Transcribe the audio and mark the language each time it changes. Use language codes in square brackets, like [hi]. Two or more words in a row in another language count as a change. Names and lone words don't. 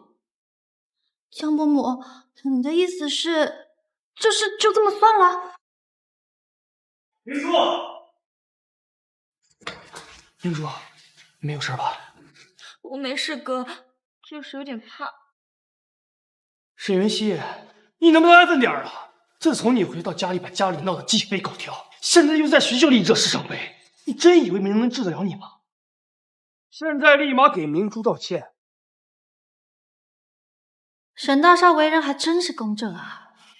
[zh] 江伯母，你的意思是，就這麼算了？明珠，明珠，沒有事吧？我沒事哥，就是有點怕。沈雲溪，你能不能安分點啊？自從你回到家裡把家裡鬧得雞飛狗跳，現在又在學校裡惹是生非，你真以為沒人能治得了你嗎？現在立馬給明珠道歉。沈大少為人還真是公正啊。